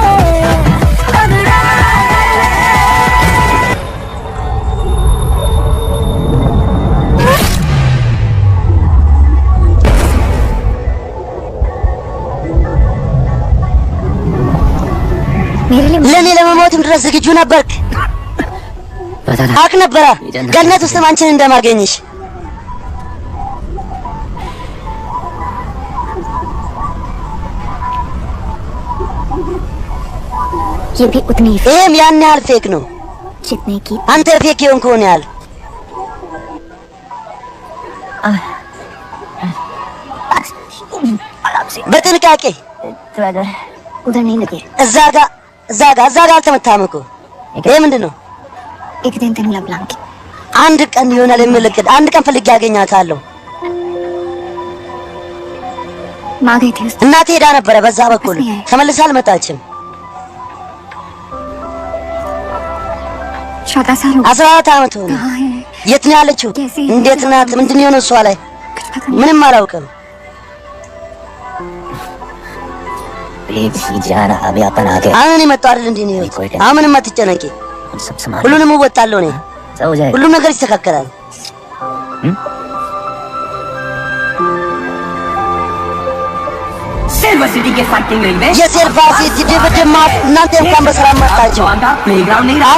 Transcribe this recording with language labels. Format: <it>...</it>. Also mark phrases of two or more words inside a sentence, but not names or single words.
<hi>तगड़ा कर ले। मेरे लिए</hi> <am>ለኔ ለመሞትም ድረስ ዝግጁ ነበርክ?</am> <hi>पता था</hi> <am>አውቅ ነበረ ገነት ውስጥ አንቺን እንደማገኝሽ።</am> <hi>ये भी उतनी ही</hi> <am>ይሄም ያን ያህል ፌክ ነው።</am> <hi>जितने की</hi> <am>አንተ ፌክ የሆንክ ሆነ ያህል በጥንቃቄ</am> <hi>उधर नहीं लगे।</hi> <am>እዛ ጋ አልተመታም እኮ። ይሄ ምንድን ነው?</am> <hi>एक दिन तेन लबलांगी</hi> <am>አንድ ቀን ይሆናል የምልክት አንድ ቀን ፈልጌ ያገኛታለሁ።</am> <hi>माँ गई थी उस</hi> <am>እናቴ ሄዳ ነበረ በዛ በኩል ተመልሳ አልመጣችም።</am> <hi>14 साल हो गए।</hi> <am>14 ዓመት ሆነ።</am> <hi>कहाँ है?</hi> <am>የት ነው ያለችው? እንዴት ናት? ምንድን ነው የሆነው እሷ ላይ?</am> <hi>कुछ पता नहीं।</hi> <am>ምንም አላውቅም።</am> <hi>प्लीज जाना अभी अपन आगे</hi> <am>አሁን የመጣው አይደል እንዴ ነው? አሁን ምንም አትጨነቂ።</am> <hi>सब संभाल</hi> <am>ሁሉንም እወጣለሁ እኔ</am> <hi>सब हो जाएगा</hi> <am>ሁሉም ነገር ይስተካከላል</am> <hi>सिल्वर सिटी के</hi> <en>fighting ring</en> <hi>में</hi> <am>የሴልቫ ሲቲ ድብድብ እናንተ እንኳን በሰላም መጣችሁ</am> <hi>जॉन का प्लेग्राउंड नहीं रहा</hi>